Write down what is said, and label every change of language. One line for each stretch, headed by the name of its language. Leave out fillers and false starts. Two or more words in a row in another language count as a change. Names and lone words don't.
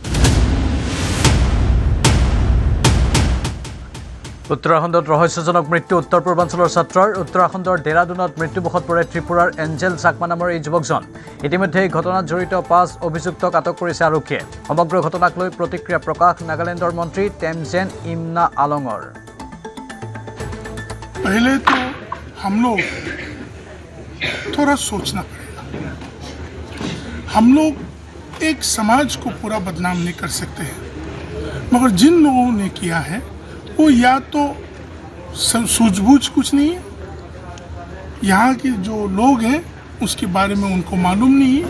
Assamese: উত্তৰাখণ্ডত ৰহস্যজনক মৃত্যু উত্তৰ পূৰ্বাঞ্চলৰ ছাত্ৰৰ। উত্তৰাখণ্ডৰ ডেৰাডুনত মৃত্যুমুখত পৰে ত্ৰিপুৰাৰ এঞ্জেল চাকমা নামৰ এই যুৱকজন। ইতিমধ্যে এই ঘটনাত জড়িত 5 অভিযুক্তক আটক কৰিছে আৰক্ষীয়ে। সমগ্ৰ ঘটনাক লৈ প্ৰতিক্ৰিয়া প্ৰকাশ নাগালেণ্ডৰ মন্ত্ৰী টেমজেন ইমনা আলঙৰ।
Hindi: पहले तो हम लोग थोड़ा सोचना पड़ेगा। हम लोग एक समाज को पूरा बदनाम नहीं कर सकते हैं, मगर जिन लोगों ने किया है वो या तो सूझबूझ कुछ नहीं है, यहाँ के जो लोग हैं उसके बारे में उनको मालूम नहीं है।